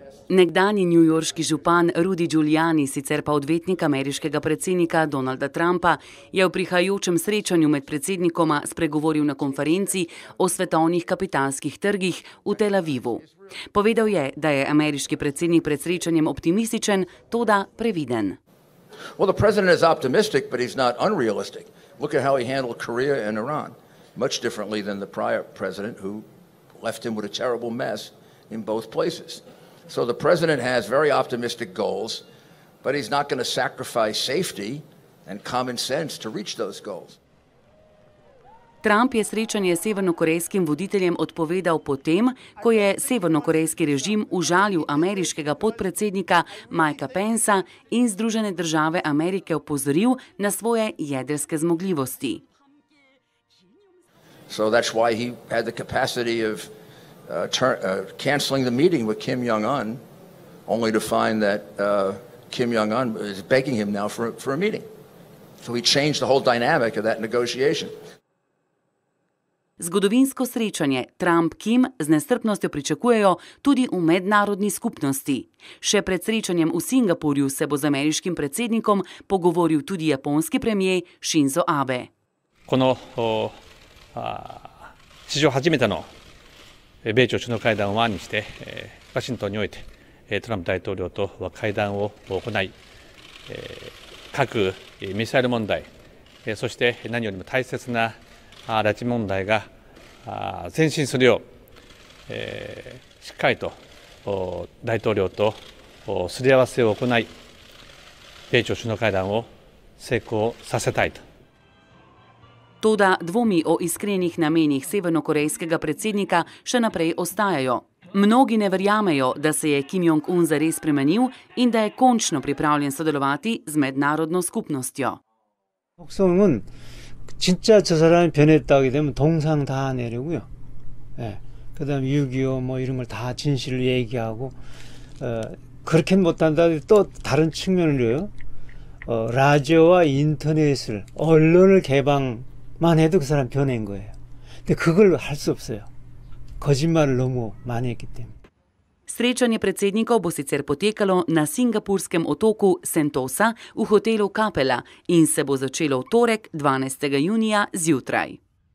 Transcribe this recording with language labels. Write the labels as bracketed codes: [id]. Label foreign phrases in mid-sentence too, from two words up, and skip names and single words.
[sl] Nekdanji newyorški župan Rudy Giuliani, sicer pa odvetnik ameriškega predsednika Donalda Trumpa, je v prihajajočem srečanju med predsednikoma spregovoril na konferenci o svetovnih kapitalskih trgih v Tel Avivu. Povedal je, da je ameriški predsednik pred srečanjem optimističen, toda previden. [en] Well, the president is optimistic, but he's not unrealistic. Look at how he handled Korea and Iran, much differently than the prior president who left him with a terrible mess in both places. So the president has very optimistic goals, but he's not going to sacrifice safety and common sense to reach those goals. [sl] Trump je srečanje s severnokorejskim voditeljem odpovedal potem, ko je severnokorejski režim užalil ameriškega podpredsednika Mikea Pencea in Združene države Amerike opozoril na svoje jedrske zmogljivosti. [en] So that's why he had the capacity of canceling the meeting with Kim Jong-un, only to find that Kim Jong-un is begging him now for a meeting. So he changed the whole dynamic of that negotiation. [sl] Zgodovinsko srečanje Trump-Kim z nestrpnostjo pričakujejo tudi v mednarodni skupnosti. Še pred srečanjem v Singapurju se bo z ameriškim predsednikom pogovoril tudi japonski premier Shinzo Abe. [ja] 史上初めての米朝首脳会談を前にしてワシントンにおいてトランプ大統領と会談を行い核・ミサイル問題そして何よりも大切な拉致問題が前進するようしっかりと大統領とすり合わせを行い米朝首脳会談を成功させたいと。 [sl] Toda dvomi o iskrenih namenih severnokorejskega predsednika še naprej ostajajo. Mnogi ne verjamejo, da se je Kim Jong-un zares spremenil in da je končno pripravljen sodelovati z mednarodno skupnostjo. [ko] 속성은 진짜 저 사람이 변했다게 되면 동상 다 내려고요. 그다음 6.25 뭐 이런 걸 다 진실을 얘기하고 그렇게 못한다 또 다른 측면으로요. 라디오와 인터넷을 언론을 개방만 해도 그 사람 변한 거예요. 근데 그걸 할 수 없어요. 거짓말을 너무 많이 했기 때문에. [sl] Srečanje predsednikov bo sicer potekalo na singapurskem otoku Sentosa v hotelu Capella in se bo začelo v torek 12. junija zjutraj.